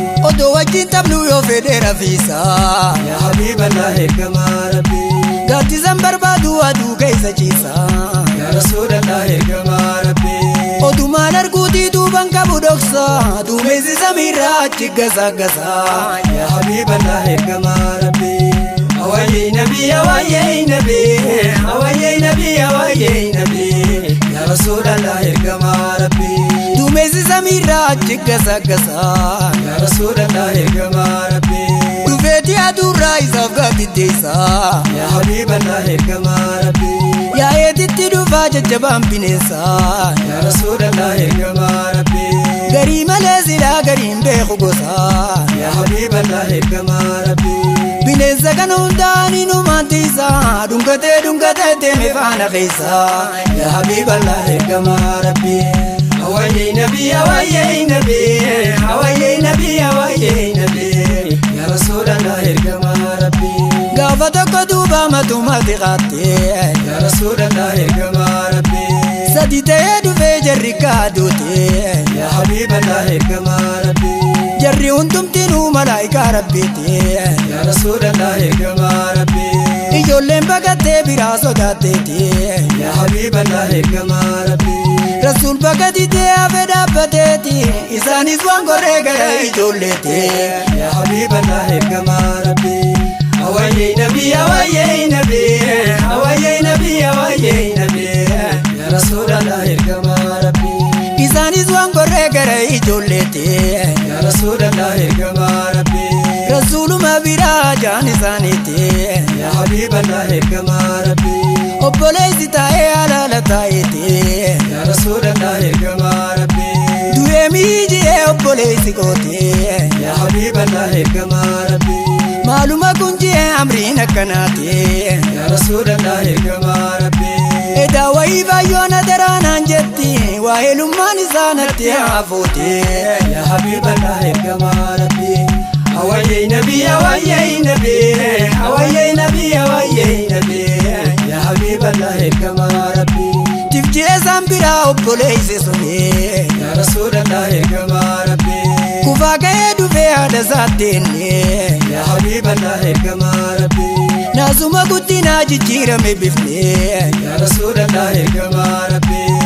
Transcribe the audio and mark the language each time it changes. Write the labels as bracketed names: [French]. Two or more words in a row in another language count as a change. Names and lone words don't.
[Oromo] Odoo wajjin taphnu yoo fedhe rafiisa. [Arabic] يا حبيب الله, [Oromo] ergama Rabbi. Gaaddisan barbaadu aduu keessa ciisa. [Arabic] يا رسول الله, [Oromo] ergama Rabbi. Odumaan arguutii duuban qabu dhoksa. Duumessi samiirraa achi gasa gasa. [Arabic] يا حبيب الله, [Oromo] ergama Rabbi. Awayyee Nabi, awayyee Nabi, awayyee Nabi, awayyee Nabi. [Arabic] يا رسول الله, [Oromo] ergama Rabbi. Duumessi samiirraa achi gasa gasa. [Arabic] يا رسول الله, [Oromo] ergama Rabbi. Dhufeeti aduurraa isaaf gaadiddeessa. [Arabic] يا حبيب الله, [Oromo] ergama Rabbi. Yaa'eetitti dhufaa jajjabaan bineensa. [Arabic] يا رسول الله, [Oromo] ergama Rabbi. Garii malee silaa gariin beeku gosa. [Arabic] يا حبيب الله, [Oromo] ergama Rabbi. Bineensa kana hundaan inumaan tiisa. Dhungatee dhungatee deeme faana keessa. [Arabic] يا حبيب الله, [Oromo] ergama Rabbi. Awayyee Nabi, awayyee Nabi, awayyee Nabi, awayyee Nabi. [Arabic] يا رسول الله, [Oromo] ergama Rabbi. Gaafa tokko duuba matuma tiqaatte. [Arabic] يا رسول الله, [Oromo] ergama Rabbi. Sadi ta'ee dhufee jarri kaaduute. [Arabic] يا حبيب الله, [Oromo] ergama Rabbi. Jarri hundumtinuu malaa'ikaa Rabbiiti. [Arabic] يا رسول الله, [Oromo] ergama Rabbi. Ijoolleen baqattee biraa sodaatteeti. [Arabic] يا حبيب الله, [Oromo] ergama Rabbi. Rasuul baqatitee hafe dhaabbateeti. Isaanis waan gorree gara ijoolleeti. [Arabic] يا حبيب الله, [Oromo] ergama Rabbi. Awayyee Nabi, awayyee Nabi, awayyee Nabi, awayyee Nabi. [Arabic] يا رسول الله, [Oromo] ergama Rabbi. Isaanis waan gorree gara ijoolleeti. [Arabic] يا رسول الله, [Oromo] ergama Rabbi. Rasuuluma biraa jaan isaaniiti. [Arabic] يا حبيب الله, [Oromo] ergama Rabbi. Obboleessi taa'ee alaala taa'eeti. [Arabic] يا رسول الله, [Oromo] ergama Rabbi. Du'ee miiji'ee obboleessi kooti. [Arabic] يا حبيب الله, [Oromo] ergama Rabbi. Maaluma kun ji'ee amriin akkanaati. [Arabic] يا رسول الله, [Oromo] ergama Rabbi. Edaa wayii baay'oo na daraanaan jetti. Waa'ee lummaan isaa natti haafuuti. [Arabic] يا حبيب الله, [Oromo] ergama Rabbi. Awayyee Nabi, awayyee Nabi, awayyee Nabi, awayyee Nabi. [Arabic] يا حبيب الله, [Oromo] ergama Rabbi. Tifjee san biraa obboleessi suni. [Arabic] يا رسول الله, [Oromo] ergama Rabbi. Kufaa ka'ee dhufee haadha isaatti inni. [Arabic] يا حبيب الله, [Oromo] ergama Rabbi. Naasuma guddinaa jijjiirame bifni. [Arabic] يا رسول الله, [Oromo] ergama Rabbi.